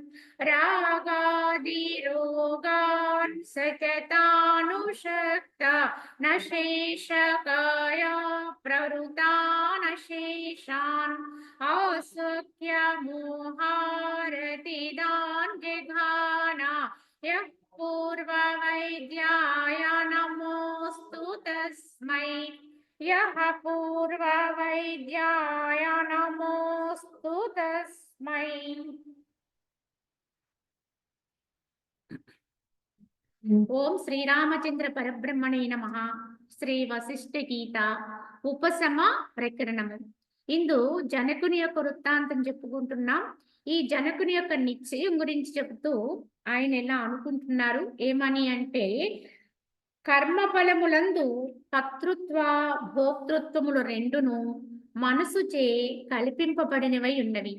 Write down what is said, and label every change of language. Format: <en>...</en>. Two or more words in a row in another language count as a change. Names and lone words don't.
<sa>रागादिरोगान् सततानुषक्ता न शेषकाया प्रवृतान् शेषान् औसुख्यमोहारतिदान् जघाना यः पूर्ववैद्याय नमोऽस्तु तस्मै यः पूर्ववैद्याय नमोऽस्तु तस्मै। ఓం శ్రీరామచంద్ర పరబ్రహ్మణే నమః.</sa> <te>శ్రీ వశిష్ఠ గీత ఉపశమ ప్రకరణము. ఇందు జనకుని యొక్క వృత్తాంతం చెప్పుకుంటున్నాం. ఈ జనకుని యొక్క నిశ్చయం గురించి చెబుతూ ఆయన ఎలా అనుకుంటున్నారు ఏమని అంటే, కర్మ ఫలములందు కర్తృత్వ భోక్తృత్వములు రెండును మనసుచే కల్పింపబడినవై ఉన్నవి.</te>